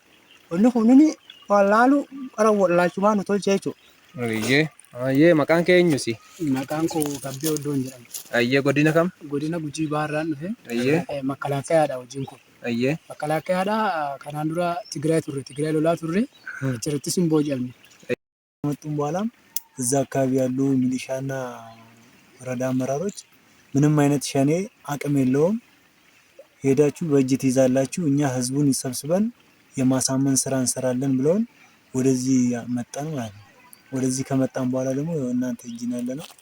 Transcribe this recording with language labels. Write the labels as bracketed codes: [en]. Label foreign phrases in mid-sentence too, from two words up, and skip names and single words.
[om] Wanni kunniin wallaalu qara wallaalchumaa nu tolchee jechuudha. Ayyee maqaan kee eenyusi? Maqaan koo Kabbee Oddoon jedhama. Ayyee godina kam? Godina Gujii Baharraan dhufe. Ayyee. Makkalaakayaadha wajjin kun. Ayyee. Makkalaakayaadha kanaan dura Tigraay turre. Tigraay lolaa turre. Achirrattis hin booji'amne. [am] ከመጡም በኋላም እዛ አካባቢ ያሉ ሚሊሻና ወረዳ አመራሮች ምንም አይነት ሸኔ አቅም የለውም፣ ሄዳችሁ በእጅ ትይዛላችሁ፣ እኛ ህዝቡን ይሰብስበን የማሳመን ስራ እንሰራለን ብለውን ወደዚህ መጣን ማለት ነው። ወደዚህ ከመጣን በኋላ ደግሞ እናንተ እጅ ነው ያለነው።